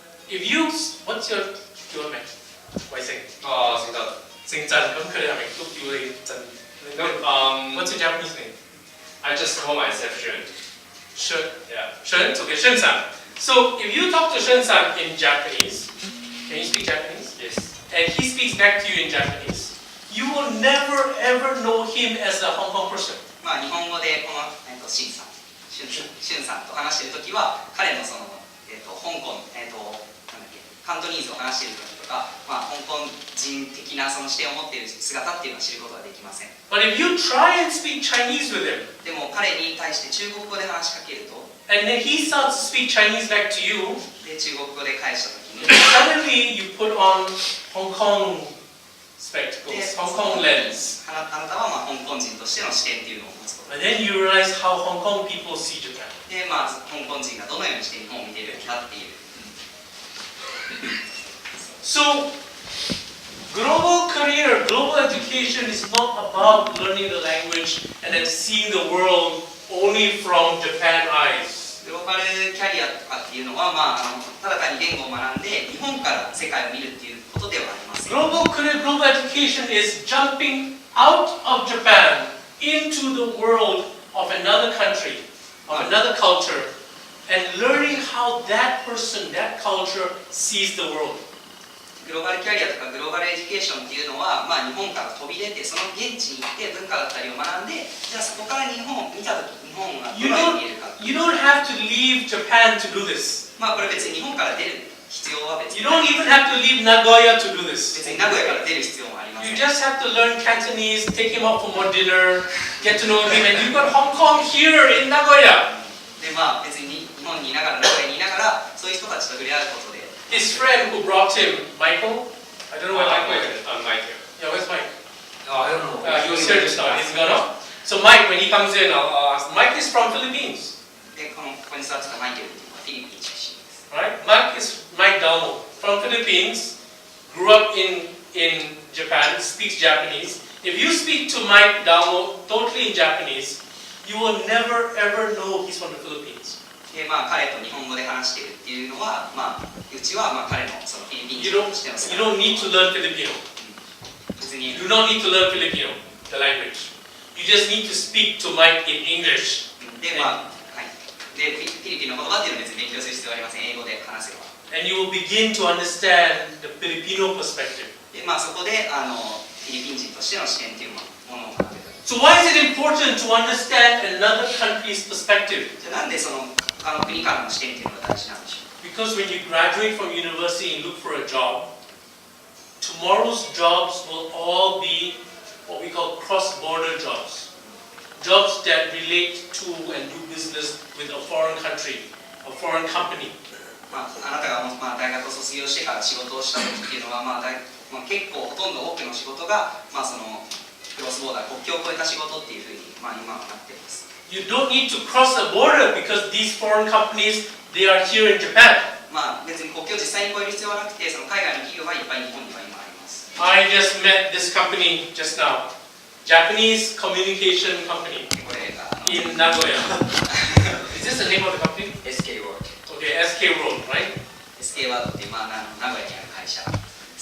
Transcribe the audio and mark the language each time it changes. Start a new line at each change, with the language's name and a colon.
English: If you, what's your name? What's your Japanese name? I just call myself Shun. Shun. Yeah. Shun. Okay, Shun-san. So if you talk to Shun-san in Japanese, can you speak Japanese? Yes. And he speaks back to you in Japanese, you will never ever know him as a Hong Kong person.
Japanese: まあ日本語でこのシンさん、シュンさんと話しているときは彼のその香港なんだっけカントニーズを話しているときとか、まあ香港人的なその視点を持っている姿っていうのを知ることができません。
English: But if you try and speak Chinese with him,
Japanese: でも彼に対して中国語で話しかけると、
English: and then he starts to speak Chinese back to you,
Japanese: で中国語で返したときに、
English: suddenly you put on Hong Kong spectacles, Hong Kong lens,
Japanese: あなたはまあ香港人としての視点っていうのを持つこと。
English: and then you realize how Hong Kong people see Japan.
Japanese: でまあ香港人がどのようにして日本を見ているかっていう。
English: So Global career, global education is not about learning the language and then seeing the world only from Japan eyes.
Japanese: グローバルキャリアとかっていうのは、ただ単に言語を学んで日本から世界を見るっていうことではありません。
English: Global career, global education is jumping out of Japan into the world of another country, of another culture, and learning how that person, that culture sees the world.
Japanese: グローバルキャリアとかグローバルエデュケーションっていうのは、日本から飛び出てその現地に行って文化だったりを学んで、じゃあそこから日本を見たとき日本がどのように見えるか。
English: You don't have to leave Japan to do this.
Japanese: これ別に日本から出る必要は別に
English: You don't even have to leave Nagoya to do this.
Japanese: 別に名古屋から出る必要もありません。
English: You just have to learn Cantonese, take him out for more dinner, get to know him, and you've got Hong Kong here in Nagoya.
Japanese: で別に日本にいながら名古屋にいながらそういう人たちと触れ合うことで。
English: His friend who brought him, Michael, I don't know where Michael is. Mike. Yeah, where's Mike? I don't know. He was here just now. He's gone up. So Mike, when he comes in, I'll ask. Mike is from Philippines,
Japanese: でここに座ってたマイケルっていうのはフィリピン出身です。
English: right? Mike Dalmo from Philippines, grew up in Japan, speaks Japanese. If you speak to Mike Dalmo totally in Japanese, you will never ever know he's from the Philippines.
Japanese: で彼と日本語で話しているっていうのは、うちは彼のそのフィリピン
English: You
Japanese: 人
English: don't,
Japanese: としての
English: you don't need to learn Filipino.
Japanese: 別に
English: You do not need to learn Filipino, the language. You just need to speak to Mike in English.
Japanese: ででフィリピンの言葉っていうのは別に勉強する必要はありません。英語で話せば。
English: And you will begin to understand the Filipino perspective.
Japanese: でそこでフィリピン人としての視点っていうものを学べた。
English: So why is it important to understand another country's perspective?
Japanese: じゃあなんでその他の国からの視点っていうのが大事なんでしょう。
English: Because when you graduate from university and look for a job, tomorrow's jobs will all be what we call cross-border jobs. Jobs that relate to and do business with a foreign country, a foreign company.
Japanese: あなたが大学を卒業してから仕事をした時っていうのは、結構ほとんど多くの仕事が、そのクロスボーダー、国境を越えた仕事っていうふうに、今はなっています。
English: You don't need to cross the border because these foreign companies, they are here in Japan.
Japanese: 別に国境を実際に越える必要はなくて、その海外の企業がいっぱい日本には今あります。
English: I just met this company just now, Japanese communication company
Japanese: これが
English: in Nagoya. Is this the name of the company? SK World. Okay, SK Road, right?
Japanese: SK ワードっていう、名古屋にある会社です。